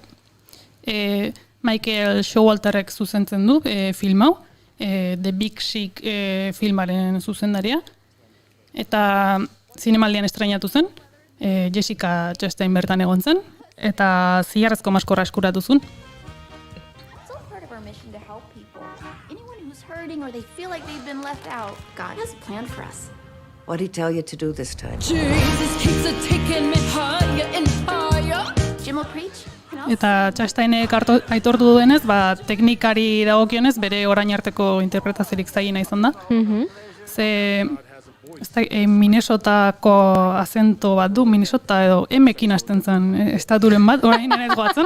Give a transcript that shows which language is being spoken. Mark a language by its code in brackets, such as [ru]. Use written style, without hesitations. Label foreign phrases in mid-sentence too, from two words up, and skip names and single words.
[eu] Michael Showalterrek zuzentzen du film hau, The Big Sick filmaren zuzendaria, eta zinemaldian estrenatu zen, Jessica Chastain bertan egon zen, eta zilarrezko maskorra eskuratu zuen. [en] Or they feel like they've been left out. God has a plan for us. What did he tell you to do this time? Jesus keeps taking me higher and higher. Jim will preach. [eu] Eta Chastainek aitortu duenez, teknikari dagokionez bere orain arteko interpretaziorik zailena izan da. Ze Minnesotako azento bat du, Minnesota edo emekin hasten zen estaturen bat, orain ez goatzen.